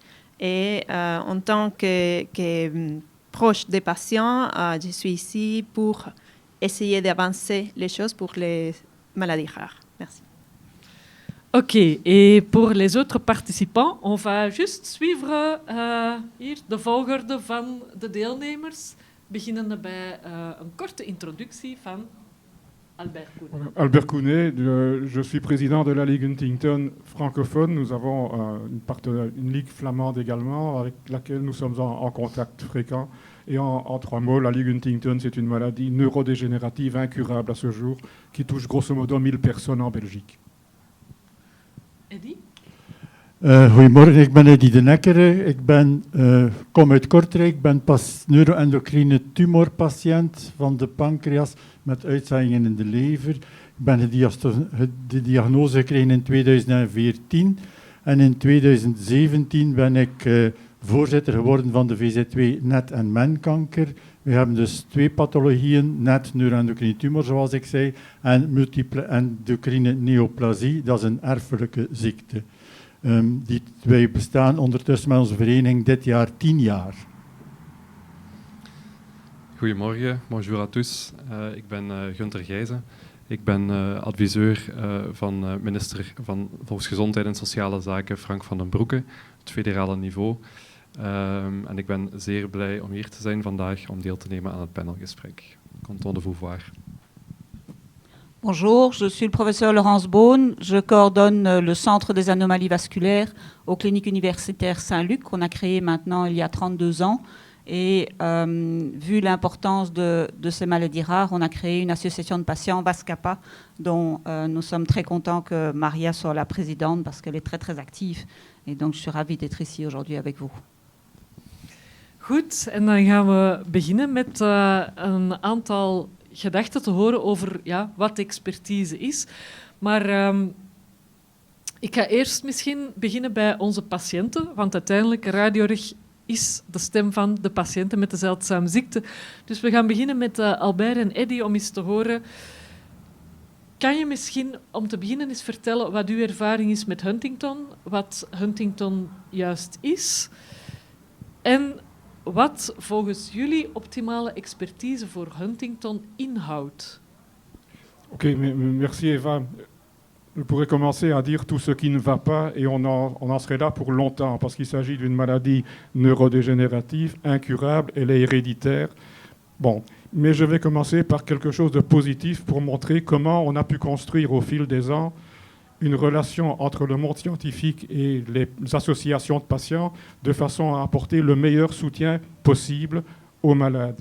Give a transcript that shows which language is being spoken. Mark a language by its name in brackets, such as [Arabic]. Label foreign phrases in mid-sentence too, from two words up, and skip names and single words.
[French] Et en tant que proche des patients, je suis ici pour essayer d'avancer les choses pour les maladies rares. Merci. Ok, et pour les autres participants, on va juste suivre [Dutch] hier de volgorde van de deelnemers, beginnende bij een korte introductie van Albert Kounet. [French] Albert Kounet, je suis président de la Ligue Huntington francophone. Nous avons une ligue flamande également avec laquelle nous sommes en contact fréquent. Et en 3 mots, la Ligue Huntington, c'est une maladie neurodégénérative incurable à ce jour qui touche grosso modo 1000 personnes en Belgique. Eddie? [Dutch] Goedemorgen, ik ben Eddie de Nekkere. Ik kom uit Kortrijk, ik ben neuroendocrine tumorpatiënt van de pancreas met uitzaaiingen in de lever. Ik ben de diagnose gekregen in 2014 en in 2017 ben ik voorzitter geworden van de VZ2 NET en menkanker. We hebben dus 2 pathologieën, NET, neuroendocrine tumor zoals ik zei, en multiple endocrine neoplasie, dat is een erfelijke ziekte. Wij bestaan ondertussen met onze vereniging dit jaar 10 jaar. Goedemorgen, [French] bonjour à tous. [Dutch] Ik ben Gunther Gijzen. Ik ben adviseur van minister van Volksgezondheid en Sociale Zaken Frank van den Broeke, het federale niveau. En ik ben zeer blij om hier te zijn vandaag om deel te nemen aan het panelgesprek. Canton de Vouvoire. [French] Bonjour, je suis le professeur Laurence Beaune. Je coordonne le Centre des anomalies vasculaires aux cliniques universitaires Saint-Luc, qu'on a créé maintenant il y a 32 ans. Et vu l'importance de ces maladies rares, on a créé une association de patients, VASCAPA, dont nous sommes très contents que Maria soit la présidente parce qu'elle est très très active. Et donc je suis ravie d'être ici aujourd'hui avec vous. [Dutch] Goed, en dan gaan we beginnen met een aantal gedachten te horen over wat expertise is. Maar ik ga eerst misschien beginnen bij onze patiënten, want uiteindelijk Radiorg is de stem van de patiënten met de zeldzame ziekte. Dus we gaan beginnen met Albert en Eddie om eens te horen. Kan je misschien om te beginnen eens vertellen wat uw ervaring is met Huntington, wat Huntington juist is en wat volgens jullie optimale expertise voor Huntington inhoudt? [French] Ok, merci Eva. Je pourrais commencer à dire tout ce qui ne va pas et on en serait là pour longtemps parce qu'il s'agit d'une maladie neurodégénérative, incurable, elle est héréditaire. Bon, mais je vais commencer par quelque chose de positif pour montrer comment on a pu construire au fil des ans une relation entre le monde scientifique et les associations de patients de façon à apporter le meilleur soutien possible aux malades.